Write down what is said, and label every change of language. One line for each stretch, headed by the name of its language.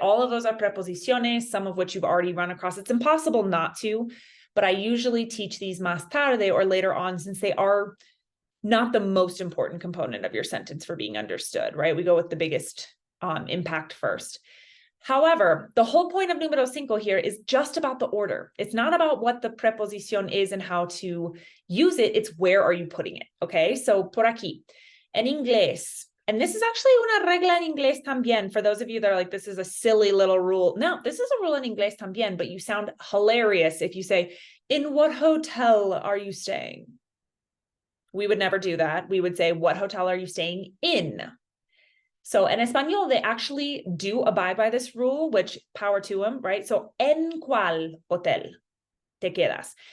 English: All of those are preposiciones, some of which you've already run across. It's impossible not to, but I usually teach these más tarde or later on, since they are not the most important component of your sentence for being understood, right? We go with the biggest impact first. However, the whole point of número 5 here is just about the order. It's not about what the preposición is and how to use it. It's where are you putting it, okay?
Spanish: So, por aquí, en inglés. And this is actually una regla en inglés también.
English: For those of you that are like, this is a silly little rule. No, this is a rule in inglés también, but you sound hilarious if you say, in what hotel are you staying? We would never do that. We would say, what hotel are you staying in? So in español, they actually do abide by this rule, which power to them, right? So, ¿en cuál hotel? te quedas.